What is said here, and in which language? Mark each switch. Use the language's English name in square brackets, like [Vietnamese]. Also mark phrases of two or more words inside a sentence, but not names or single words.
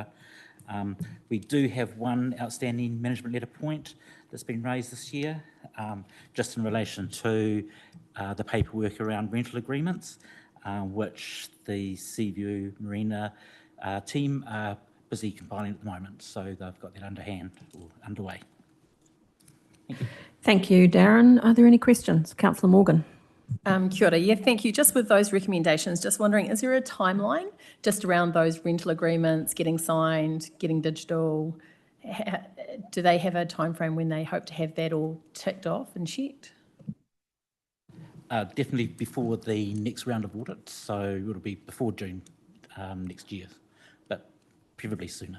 [English] We do have one outstanding management letter point that's been raised this year, just in relation to the paperwork around rental agreements, which the Seaview Marina team are busy compiling at the moment, so they've got that underway. Thank you. Thank you, Darren. Are there any questions? Councillor Morgan. [Māori] Kia ora. [English] Yeah, thank you. Just with those recommendations, just wondering, is there a timeline just around those rental agreements getting signed, getting digital? Do they have a time frame when they hope to have that all ticked off and checked? Definitely before the next round of audits, so it'll be before June next year, but preferably sooner.